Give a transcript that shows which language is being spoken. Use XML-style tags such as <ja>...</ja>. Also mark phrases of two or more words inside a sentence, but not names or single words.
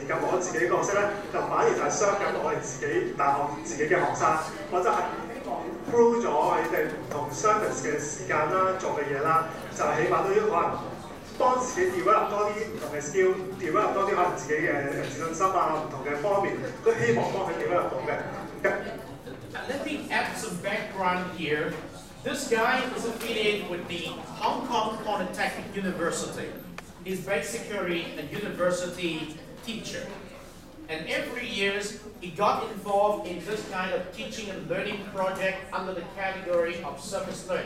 <yue>咁我自己角色咧，就反而就係 serve 緊我哋自己大學自己嘅學生，我就係 through 咗你哋唔同 service 嘅時間啦，做嘅嘢啦，就起碼都要可能幫自己 develop 多啲唔同嘅 skill，develop 多啲可能自己嘅自信心啊，唔同嘅方面都希望幫佢 develop 到嘅。</yue> <en>Let me add some background here. This guy is affiliated with the Hong Kong Polytechnic University. He's basically a university teacher. And every year he got involved in this kind of teaching and learning project under the category of service learning.</en>